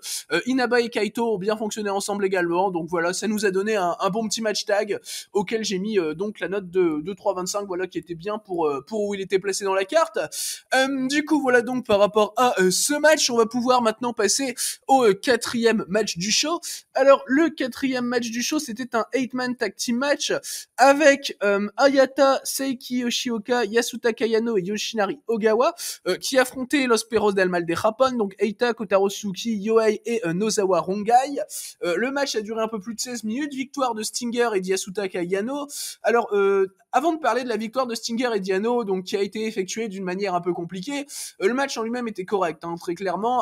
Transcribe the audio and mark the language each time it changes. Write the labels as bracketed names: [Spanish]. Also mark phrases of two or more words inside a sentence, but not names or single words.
[French] Inaba et Kaito ont bien fonctionné ensemble également, donc voilà, ça nous a donné un bon petit match tag auquel j'ai mis donc la note de 3,25, voilà, qui était bien pour où il était placé dans la carte. Du coup, voilà donc par rapport à ce match, on va pouvoir maintenant passer au quatrième match du show. Alors, le quatrième match du show, c'était un [English] 8-man tag team match [French] avec Hayata, Seiki Yoshioka, Yasutaka Yano et Yoshinari Ogawa qui affrontaient Los Perros del Mal de Japón, donc Eita, Kotaro Suzuki, Yohei et Nozawa Rongai. Le match a duré un peu plus de 16 minutes, victoire de Stinger et d'Yasutaka Yano. Alors, avant de parler de la victoire de Stinger et Yano, donc qui a été effectuée d'une manière un peu compliquée, le match en lui-même était correct, très clairement.